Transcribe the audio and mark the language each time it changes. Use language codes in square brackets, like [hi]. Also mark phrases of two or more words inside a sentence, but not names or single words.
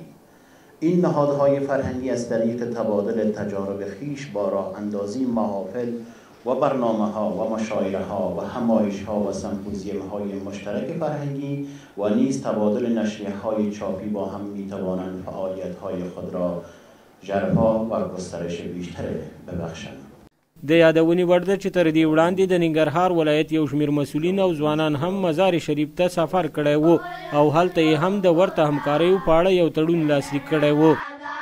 [fa] این نهادهای فرهنگی از طریق تبادل تجارب خویش با راه اندازی محافل و برنامه‌ها و مشاعره‌ها و همایش‌ها و سمپوزیوم‌های مشترک فرهنگی و نیز تبادل نشریه‌های چاپی با هم می‌توانند فعالیت‌های خود را ژرفا و گسترش بیشتر ببخشند. [ps] د یادونې وړ ده چې تر دې وړاندې د ننګرهار ولایت یو شمېر مسؤلین او ځوانان هم مزار شریف ته سفر کړی و او هلته یې هم د ورته همکاریو په اړه یو تړون لاسلیک کړی و.